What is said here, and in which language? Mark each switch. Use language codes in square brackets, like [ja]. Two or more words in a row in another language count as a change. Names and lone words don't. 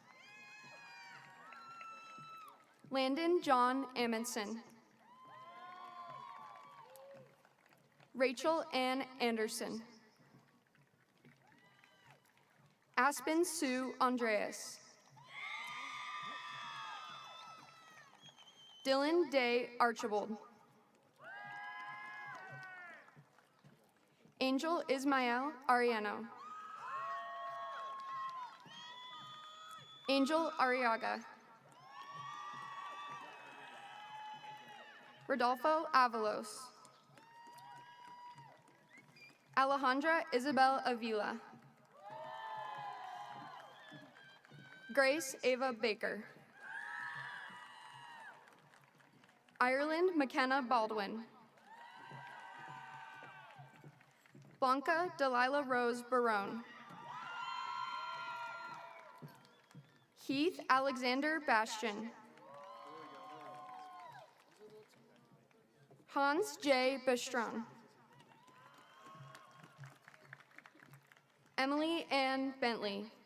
[en] Landon John Amundsen. Rachel Ann Anderson. Aspen Sue Andreas. Dylan Day Archibald. Angel Ismael Ariano. Angel Arriaga. Rodolfo Avalos. Alejandra Isabel Avila. Grace Ava Baker. Ireland McKenna Baldwin. Blanca Delilah Rose Barone. Heath Alexander Bastion. Hans J. Bestron. Emily Ann Bentley.